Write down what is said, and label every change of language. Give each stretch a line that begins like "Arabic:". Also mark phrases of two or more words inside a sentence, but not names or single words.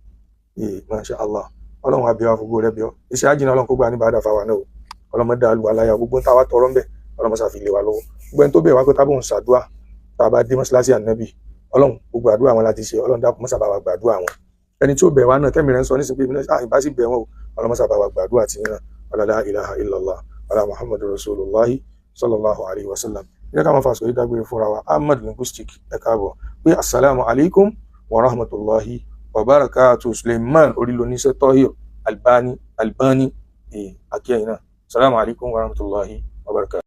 Arabic: ما شاء الله,
Yoruba: Ọlọ́run àbí wa fògbó rẹ̀ bí ọ. Iṣẹ́ àjìnà Ọlọ́run kó gbà ní bàdà fáwa náà o. Ọlọ́mọdé àlùwà láyà gbogbo ń táwa tọrọ ń bẹ̀, Ọlọ́run sàfi lé wa lọ́wọ́. Gbogbo ẹni tó bẹ̀ wá pé tábọ̀ ń ṣàdúà tá a bá dé mọ́ṣáláṣí ànábì, Ọlọ́run gbogbo àdúrà wọn láti ṣe, Ọlọ́run dákun mọ́sà bá wa gbàdúrà wọn. Ẹni tí ó bẹ̀ wá náà tẹ́mi rẹ̀ ń sọ nísìnyí pé ìbá sì bẹ̀ wọn o, Ọlọ́run mọ́sà bá wa gbàdúrà tí náà.
Arabic: لا إله إلا الله ولا محمد رسول الله صلى الله عليه وسلم.
Yoruba: Ẹ jẹ́ ká máa fàṣọ yìí dágbére fúnra wa. Ahmad Linguistic ẹ káàbọ̀ pé
Arabic: السلام عليكم ورحمة الله وبركاته.
Yoruba: Suleiman Orílóníṣẹ́ Tahir Albani akíyẹ̀yìn náà.
Arabic: السلام عليكم ورحمة الله وبركاته.